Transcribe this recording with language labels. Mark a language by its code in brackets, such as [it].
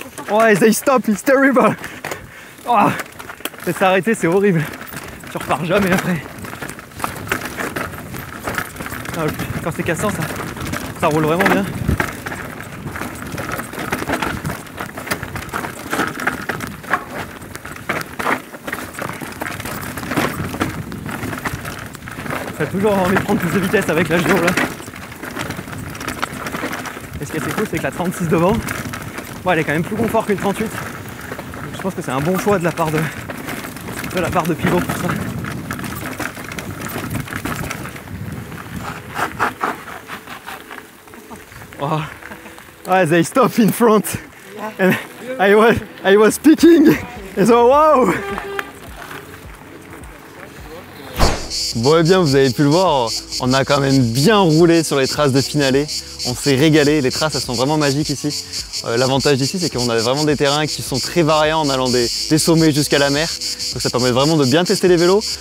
[en] Oh they stop, it's terrible. Oh. [fr] C'est s'arrêter, c'est horrible. Tu repars jamais après. Ah, quand c'est cassant, ça roule vraiment bien. J'ai toujours envie de prendre plus de vitesse avec la Giro là. Et ce qui est assez cool, c'est que la 36 devant, bon, elle est quand même plus confort qu'une 38. Donc, je pense que c'est un bon choix de la part de Pivot pour ça. Oh. [en] Ah, they stop in front, and I was speaking, and so wow. [fr] Bon et bien vous avez pu le voir, on a quand même bien roulé sur les traces de Finale, on s'est régalé, les traces elles sont vraiment magiques ici. L'avantage d'ici c'est qu'on a vraiment des terrains qui sont très variants en allant des sommets jusqu'à la mer, donc ça permet vraiment de bien tester les vélos.